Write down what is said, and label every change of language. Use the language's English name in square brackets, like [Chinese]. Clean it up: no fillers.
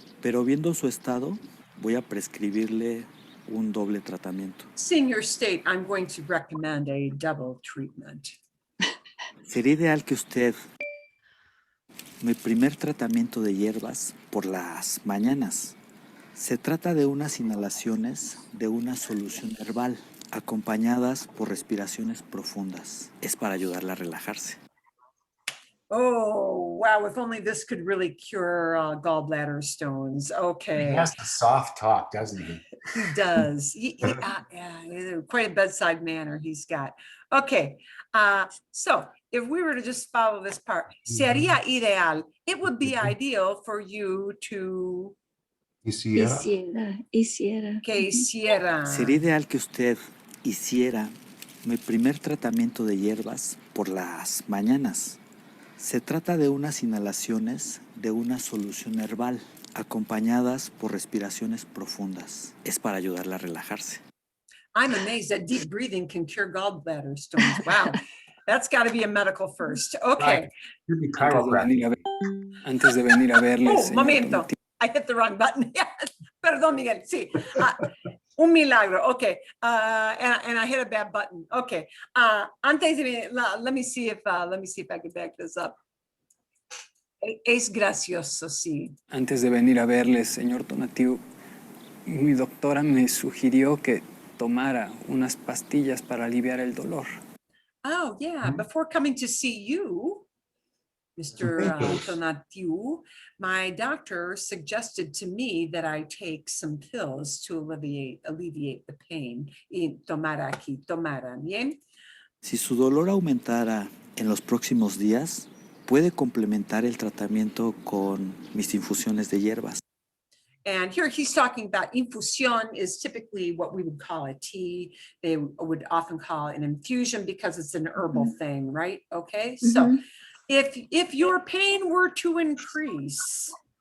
[Spanish] Pero viendo su estado, voy a prescribirle un doble tratamiento. [English] Seeing your state, I'm going to recommend a double treatment. [Spanish] Sería ideal que usted, mi primer tratamiento de hierbas por las mañanas. Se trata de unas inhalaciones de una solución herbal, acompañadas por respiraciones profundas. Es para ayudarla a relajarse. [English] Oh, wow. If only this could really cure gallbladder stones. He Okay. has the soft talk, doesn't he? He does. Yeah, quite a bedside manner he's got. Okay. So if we were to just follow this part, [Spanish] sería ideal. [English] It would be ideal for you to [Spanish] Hiciera. que hiciera. Sería ideal que usted hiciera mi primer tratamiento de hierbas por las mañanas. Se trata de unas inhalaciones de una solución herbal, acompañadas por respiraciones profundas. Es para ayudarla a relajarse. [English] I'm amazed that deep breathing can cure gallbladder stones. Wow. That's got to be a medical first. Okay. You'd be [Spanish] Antes de venir a verles, Oh, señor momento. Donativo. [English] I hit the wrong button. [Spanish] Perdón, Miguel. Sí. Un milagro. [English] Okay. And I hit a bad button. Okay. [Spanish] Antes de, [English] let me see if I can back this up. [Spanish] Es gracioso, sí. Antes de venir a verles, señor Donativo, mi doctora me sugirió que tomara unas pastillas para aliviar el dolor. [English] Oh, yeah. Before coming to see you, Mr. Donatiu, my doctor suggested to me that I take some pills to alleviate the pain. [Spanish] Y tomara aquí, tomara, ¿bien? Si su dolor aumentara en los próximos días, puede complementar el tratamiento con mis infusiones de hierbas. [English] And here he's talking about infusion is typically what we would call a tea. They would often call it an infusion because it's an herbal thing, right? Okay, so if your pain were to increase,